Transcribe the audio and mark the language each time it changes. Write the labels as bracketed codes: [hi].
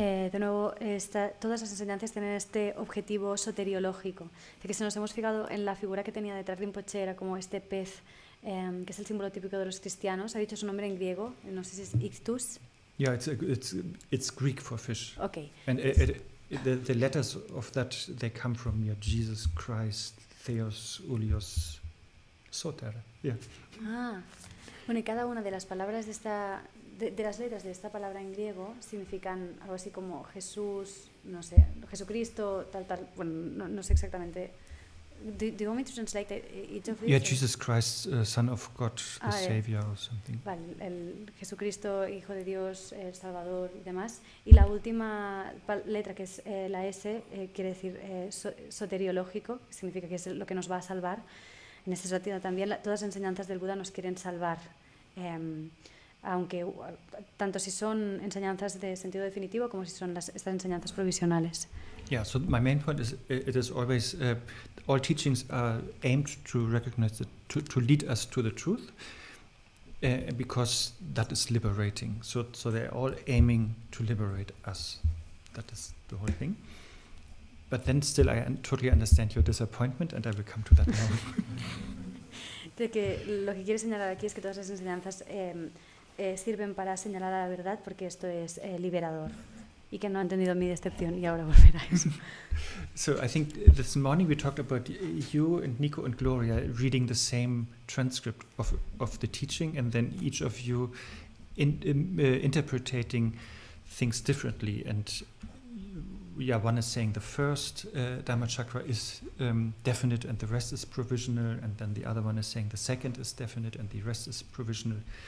[es] De nuevo, todas las enseñanzas tienen este objetivo soteriológico. De que si nos hemos fijado en la figura que tenía detrás Rinpoche, era como este pez, que es el símbolo típico de los cristianos. Ha dicho su nombre en griego, no sé si es ichthys. [en] Yeah, it's Greek for fish. Okay. And the letters of that, they come from Jesus Christ, Theos, Ulios, Sotara, yeah. [es] Ah, bueno, y cada una de las palabras de las letras de esta palabra en griego significan algo así como Jesús, no sé, Jesucristo, tal, bueno, no sé exactamente. [en] Do you want me to translate each of these? Yeah, Jesus Christ, Son of God, the Savior or something. [es] Vale, el Jesucristo, Hijo de Dios, el Salvador y demás. Y la última letra, que es la S, quiere decir soteriológico, que significa que es lo que nos va a salvar. En ese sentido también todas las enseñanzas del Buda nos quieren salvar. Aunque tanto si son enseñanzas de sentido definitivo como si son estas enseñanzas provisionales. [en] Yeah, so my main point is it is always all teachings are aimed to recognize to lead us to the truth, because that is liberating. So they're all aiming to liberate us. That is the whole thing. But then still I totally understand your disappointment, and I will come to that now. [es] De que lo que quiere señalar aquí es que todas las enseñanzas sirven para señalar a la verdad, porque esto es liberador. Y que no ha entendido mi decepción y ahora volverá a eso. [en] So I think this morning we talked about you and Nico and Gloria reading the same transcript of the teaching, and then each of you interpreting things differently. And yeah, one is saying the first Dhamma chakra is definite and the rest is provisional, and then the other one is saying the second is definite and the rest is provisional.